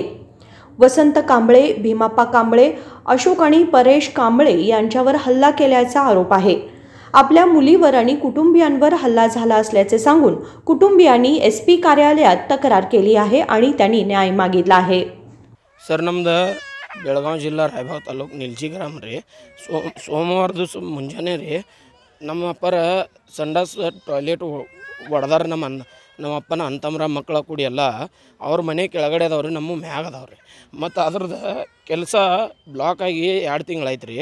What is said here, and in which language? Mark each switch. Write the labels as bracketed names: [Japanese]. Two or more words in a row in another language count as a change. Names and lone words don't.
[Marathi] वसंत कांबळे, भीमाप्पा कांबळे, अशोक आणि परेश कांबळे यांच्यावर हल्ला केल्याचा आरोप आहे. आपल्या मुलीवर आणि कुटुंबियांवर हल्ला झाला असल्याचे सांगून कुटुंबियांनी SP कार्यालयात तक्रार केली आहे आणि त्यांनी न्याय मागितला आहे. [Kannada] सर, नम्द ಬೆಳಗಾವಿ ಜಿಲ್ಲಾ ರಾಯಬಾಗ ತಾಲೂಕು ನಿಲ್ಜಿ ಗ್ರಾಮ ರೀ. ಸೋಮವಾರ ದಿವಸ ಮುಂಜಾನೆ ರೀ ನಮ್ಮ ಅಪ್ಪರ ಸಂಡಾಸ್ ಟಾಯ್ಲೆಟ್ ಹೊಡೆದಾರ. ನಮ್ಮ ಅಪ್ಪನ ಅಂತಮ್ರ ಮಕ್ಕಳ ಕೂಡಿ ಎಲ್ಲ ಅವ್ರ ಮನೆ ಕೆಳಗಡೆ ಅದಾವ್ರಿ, ನಮ್ಮ ಮ್ಯಾಗ ಅದಾವ್ರಿ. ಮತ್ತು ಅದ್ರದ್ದು ಕೆಲಸ ಬ್ಲಾಕ್ ಆಗಿ 2 ತಿಂಗಳಾಯ್ತು ರೀ.